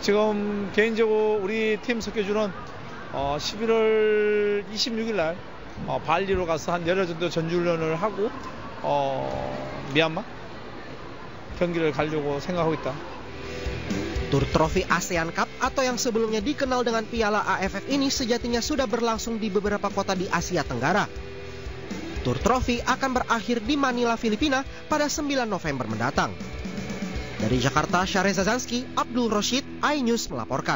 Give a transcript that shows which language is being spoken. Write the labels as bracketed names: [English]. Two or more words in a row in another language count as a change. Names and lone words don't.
[Korean] 지금 개인적으로 우리 팀 스케줄은 11월 26일 날 발리로 가서 한 열흘 정도 전지훈련을 하고 미얀마 경기를 가려고 생각하고 있다. [Indonesian] Tur trofi ASEAN Cup atau yang sebelumnya dikenal dengan Piala AFF ini sejatinya sudah berlangsung di beberapa kota di Asia Tenggara. Tur trofi akan berakhir di Manila, Filipina pada 9 November mendatang. Dari Jakarta, Syareza Zanski, Abdul Rashid, iNews melaporkan.